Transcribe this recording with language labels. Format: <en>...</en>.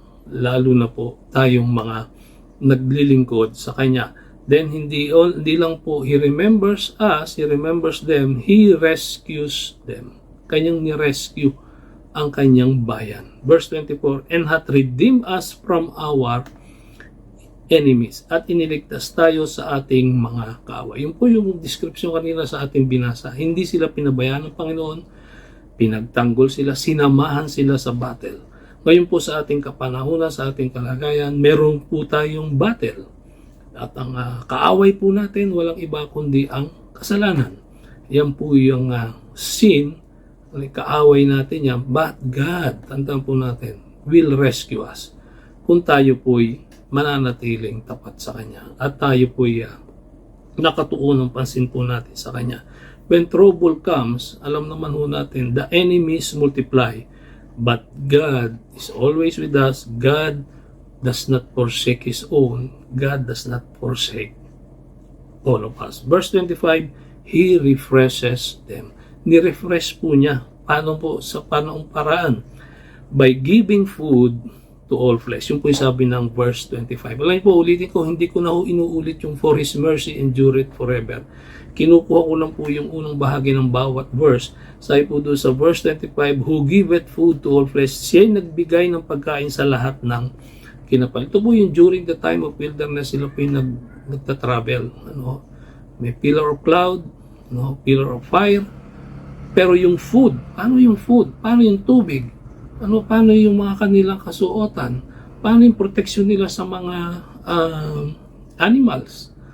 <tl>Lalo na po tayong mga naglilingkod sa Kanya. Then hindi lang po</tl> <en>He remembers us, He remembers them, He rescues them.</en> <tl>Kanyang ni-rescue ang Kanyang bayan.</tl> <en>Verse 24, and hath redeemed us from our enemies.</en> <tl>At iniligtas tayo sa ating mga kaaway. Yun po yung description kanina sa ating binasa. Hindi sila pinabayaan ng Panginoon, pinagtanggol sila, sinamahan sila sa battle. Ngayon po sa ating kapanahunan, sa ating kalagayan, meron po tayong battle. At ang kaaway po natin, walang iba kundi ang kasalanan. Yan po yung sin, kaaway natin yan.</tl> <en>But God, tandaan po natin, will rescue us.</en> <tl>Kung tayo po'y mananatiling tapat sa Kanya. At tayo po'y nakatuon ng pansin po natin sa Kanya.</tl> <en>When trouble comes,</en> <tl>alam naman ho natin,</tl> <en>the enemies multiply. But God is always with us. God does not forsake His own. God does not forsake all of us. Verse 25, He refreshes them.</en> <tl>Ni-refresh po niya. Paano po? Sa paanong paraan?</tl> <en>By giving food to all flesh.</en> <tl>Yung po yung sabi ng verse 25. Alam po, ulitin ko, hindi ko na ho inuulit yung</tl> <en>for His mercy endureth forever.</en> <tl>Kinukuha ko lang po yung unang bahagi ng bawat verse. Sabi po doon sa verse 25,</tl> <en>who giveth food to all flesh.</en> <tl>Siya'y nagbigay ng pagkain sa lahat ng kinapal. Ito po yung during the time of wilderness, sila po yung nagtatravel. May pillar of cloud, pillar of fire. Pero yung food, paano yung food? Paano yung tubig? Paano yung mga kanilang kasuotan? Paano yung protection nila sa mga animals?</tl>